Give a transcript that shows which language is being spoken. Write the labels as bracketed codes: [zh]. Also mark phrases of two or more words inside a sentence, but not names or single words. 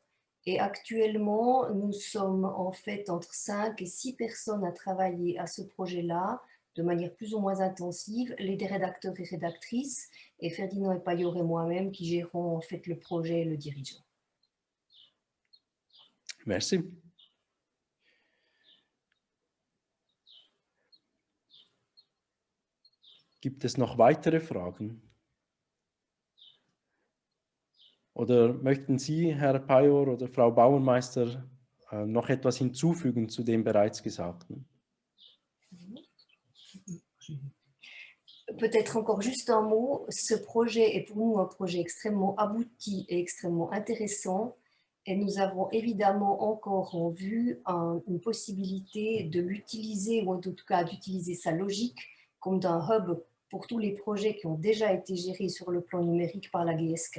[fr] Et actuellement, nous sommes en fait entre 5 et 6 personnes à travailler à ce projet-là, de manière plus ou moins intensive, les rédacteurs et rédactrices, et Ferdinand et Pajor et moi-même qui gérons en fait le projet et le dirigeant. Merci. [de] Gibt es noch weitere Fragen? Oder möchten Sie, Herr Pajor oder Frau Bauermeister, noch etwas hinzufügen zu dem bereits Gesagten? [fr] Peut-être encore juste un mot, ce projet est pour nous un projet extrêmement abouti et extrêmement intéressant et nous avons évidemment encore en vue une possibilité de l'utiliser ou en tout cas d'utiliser sa logique comme d'un hub pour tous les projets qui ont déjà été gérés sur le plan numérique par la GSK.